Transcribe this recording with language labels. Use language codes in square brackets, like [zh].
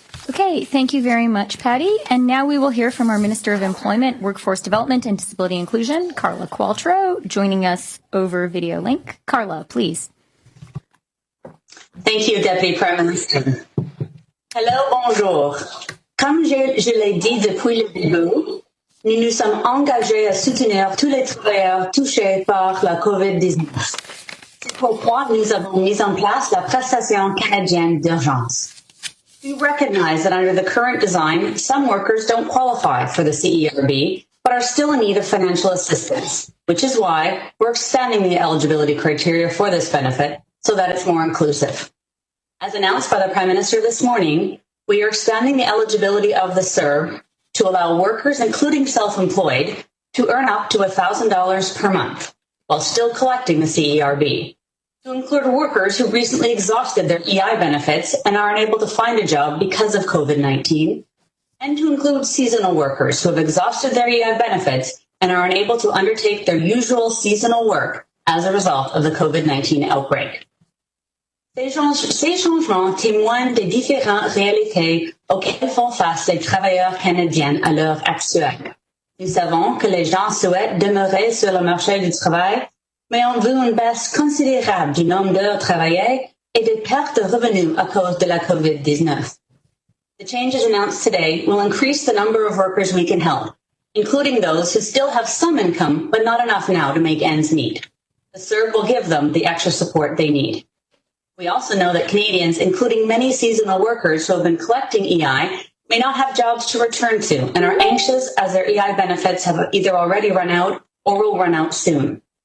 [en] Okay, thank you very much, Patty. And now we will hear from our Minister of Employment, Workforce Development, and Disability Inclusion, Carla Qualtrough, joining us over video link. Carla, please. Thank you, Deputy Prime Minister. Hello, [fr] bonjour. Comme je l'ai dit depuis le début, nous nous sommes engagés à soutenir tous les travailleurs touchés par la COVID-19. C'est pourquoi nous avons mis en place la prestation canadienne d'urgence. [en] We recognize that under the current design, some workers don't qualify for the CERB, but are still in need of financial assistance, which is why we're expanding the eligibility criteria for this benefit so that it's more inclusive. As announced by the Prime Minister this morning, we are expanding the eligibility of the CERB to allow workers, including self-employed, to earn up to $1,000 per month while still collecting the CERB. To include workers who recently exhausted their EI benefits and are unable to find a job because of COVID-19, and to include seasonal workers who have exhausted their EI benefits and are unable to undertake their usual seasonal work as a result of the COVID-19 outbreak. [fr] Ces changements témoignent des différentes réalités auxquelles font face les travailleurs canadiens à l'heure actuelle. Nous savons que les gens souhaitent demeurer sur le marché du travail, mais ont vu une baisse considérable du nombre d'heures travaillées et des pertes de revenus à cause de la COVID-19. [en] The changes announced today will increase the number of workers we can help, including those who still have some income but not enough now to make ends meet. The CERB will give them the extra support they need. We also know that Canadians, including many seasonal workers who have been collecting EI, may not have jobs to return to and are anxious as their EI benefits have either already run out or will run out soon.